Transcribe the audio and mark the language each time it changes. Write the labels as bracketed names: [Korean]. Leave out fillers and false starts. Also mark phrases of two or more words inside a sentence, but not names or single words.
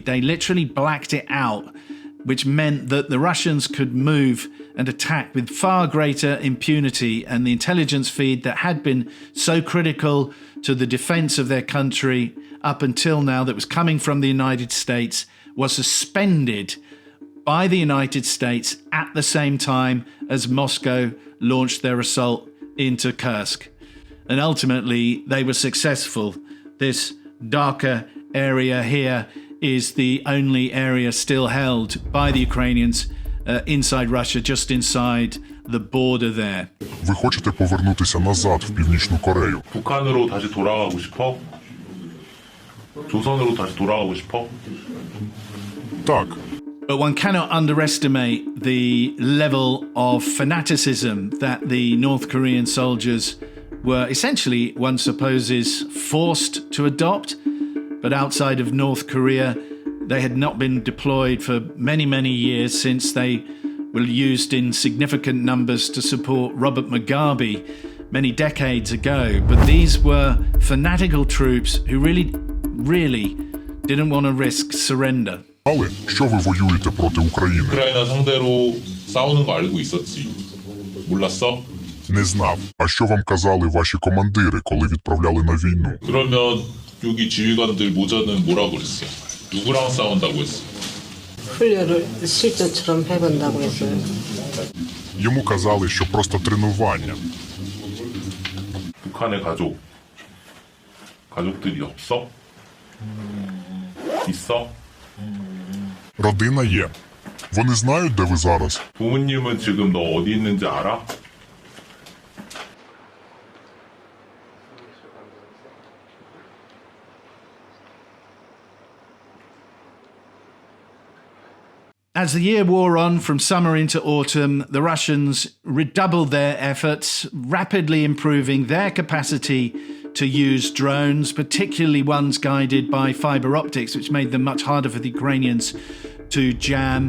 [English] They literally blacked it out, which meant that the Russians could move and attack with far greater impunity, and the intelligence feed that had been so critical to the defense of their country up until now, that was coming from the United States, was suspended by the United States at the same time as Moscow launched their assault into Kursk. And ultimately, they were successful. This darker area here is the only area still held by the Ukrainians inside Russia, just inside the border there. [Ukrainian] Ви хочете повернутися назад в Північну Корею? [Korean] 북한으로 다시 돌아가고 싶어? 조선으로 다시 돌아가고 싶어? [Ukrainian] Так. [English] But one cannot underestimate the level of fanaticism that the North Korean soldiers were essentially, one supposes, forced to adopt. But outside of North Korea, they had not been deployed for many, many years since they were used in significant numbers to support Robert Mugabe many decades ago. But these were fanatical troops who really didn't want to risk surrender. [Ukrainian] Але що ви воюєте проти України? [Korean] 우크라이나 상대로 싸우는 거 알고 있었지. 몰랐어? [Ukrainian] Не знав. А що вам казали ваші командири, коли відправляли на війну? [Korean] 그러면 여기 지휘관들 모자는 뭐라고 그랬어? 누구랑 싸운다고 했어? 훈련을 실전처럼 해본다고 했어요. [Ukrainian] Йому казали, що просто тренування. [Korean] 북한의 가족들이 없어? 있어? [Ukrainian] Родина є. Вони знають, де ви зараз? [Korean] 부모님은 지금 너 어디 있는지 알아? [English] As the year wore on from summer into autumn, the Russians redoubled their efforts, rapidly improving their capacity to use drones, particularly ones guided by fiber optics, which made them much harder for the Ukrainians to jam.